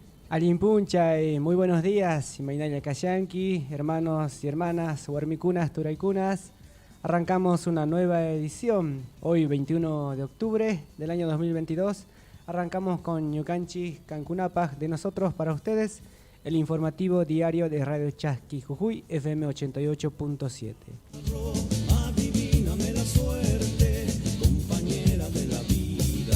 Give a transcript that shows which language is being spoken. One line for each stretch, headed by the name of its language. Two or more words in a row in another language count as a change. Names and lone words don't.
Spanish: Alimpuncha, muy buenos días,
Quechua: Imainaya Kayanki,
Spanish: hermanos y hermanas,
Quechua: huarmicunas, turaycunas.
Spanish: Arrancamos una nueva edición, hoy 21 de octubre del año 2022. Arrancamos con Ñucanchis Cancunapaj, de nosotros para ustedes, el informativo diario de Radio Chasqui Jujuy, FM 88.7. Adivíname la suerte, compañera de la vida.